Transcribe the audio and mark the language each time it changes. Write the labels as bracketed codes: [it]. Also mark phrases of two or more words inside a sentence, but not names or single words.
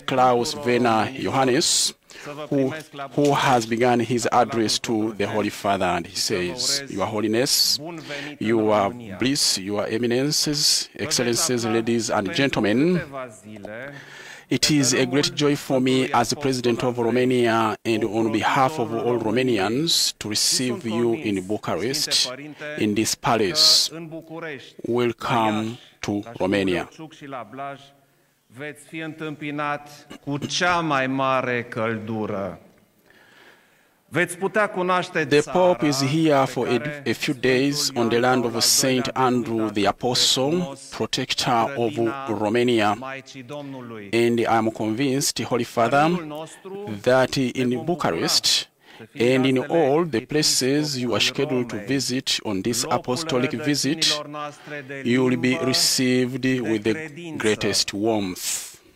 [en] Klaus Werner Iohannis, who has begun his address to the Holy Father, and he says, Your Holiness, Your Bliss, Your Eminences, Excellencies, ladies and gentlemen, it is a great joy for me as the President of Romania and on behalf of all Romanians to receive you in Bucharest, in this palace. Welcome to Romania. [ro] Veți fi întâmpinat cu cea mai mare căldură. Veți putea cunoaște [en] The Pope is here for a few days on the land of Saint Andrew the Apostle, protector of Romania. And I am convinced, Holy Father, that in Bucharest and in all the places you are scheduled to visit on this apostolic visit, you will be received with the greatest warmth.